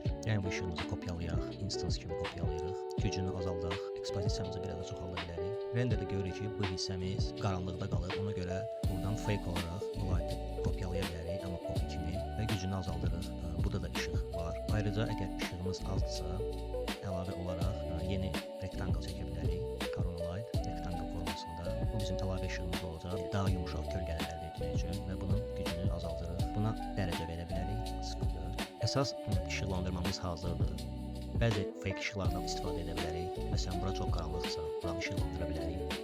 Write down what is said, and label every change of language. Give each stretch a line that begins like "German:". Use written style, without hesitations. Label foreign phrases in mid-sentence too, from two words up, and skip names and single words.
Azerbaijani: Yəni bu işığımızı kopyalayaq, instance kimi kopyalayırıq. Gücünü azaldaq, ekspozisiyamızı biraz da çoxalda bilərik. Renderdə görürük ki, bu hissəmiz qaranlıqda qalır. Ona görə buradan fake olaraq bu light'ı kopyalaya bilərik, amma copy kimi və gücünü azaldırıq. Burada da işıq var. Ayrıca əgər işığımız azdırsa, əlavə olaraq yeni rectangle çəkə bilərik. Corona Light rectangle formasında. Bu bizim əlavə işığımız olacaq. Daha yumuşaq kölgələr əldə etmək üçün və bunun gücünü azaldırıq. Buna dərəcə verə bilərik. 0. Əsas işıqlandırmamız hazırdır. Bəzi fake işıqlardan istifadə edə bilərik. Məsələn, bura çox qaranlıqsa, buranı işıqlandıra bilərik.